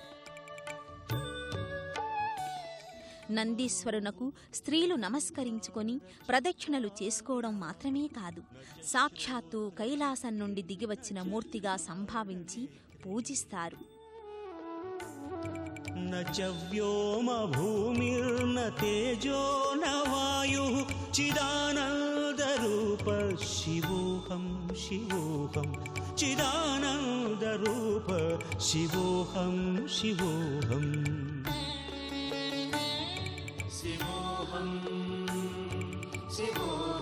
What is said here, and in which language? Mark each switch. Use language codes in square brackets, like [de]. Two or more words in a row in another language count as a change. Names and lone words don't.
[te] నందీశ్వరునకు స్త్రీలు నమస్కరించుకొని ప్రదక్షిణలు చేసుకోవడం మాత్రమే కాదు, సాక్షాత్తు కైలాసం నుండి దిగివచ్చిన మూర్తిగా సంభావించి పూజిస్తారు. [sa] न च व्योम भूमिर्न तेजो न वायुः चिदानन्दरूप शिवोऽहं शिवोऽहं चिदानन्दरूप शिवोऽहं शिवोऽहं शिवोऽहं शिवोऽहं